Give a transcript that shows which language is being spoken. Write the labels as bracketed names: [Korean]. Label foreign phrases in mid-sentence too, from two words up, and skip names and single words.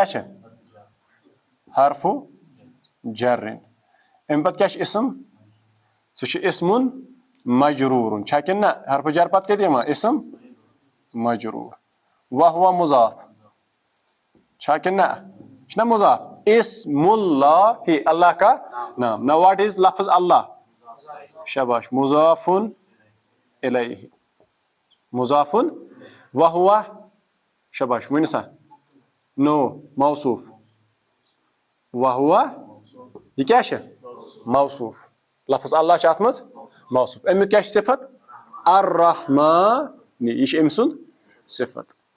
[Kashmiri] چھِ حرفہٕ جرٕنۍ امہِ پتہٕ کیاہ چھُ اسم سُہ چھُ اسمُن مجروٗرُن چھا کِنہٕ نہ حرفہٕ جر پتہٕ کتہِ یِوان اسم مجروٗر وہو مضاف چھا کِنہٕ نہ یہِ چھُنہ مضاف اسم اللہ [Urdu] اللہ کا [Kashmiri] نام نہ [English] what is [Kashmiri] لفظ اللہ شاباش مضافن الیہ مضافن وہو شاباش ؤنِو سا نو موصوف وہو یہِ کیاہ چھِ موصوف لفظ اللہ چھُ اتھ منٛز موصوف امیُک کیاہ چھِ صفت الرحمن یہِ چھُ أمۍ سُنٛد صفت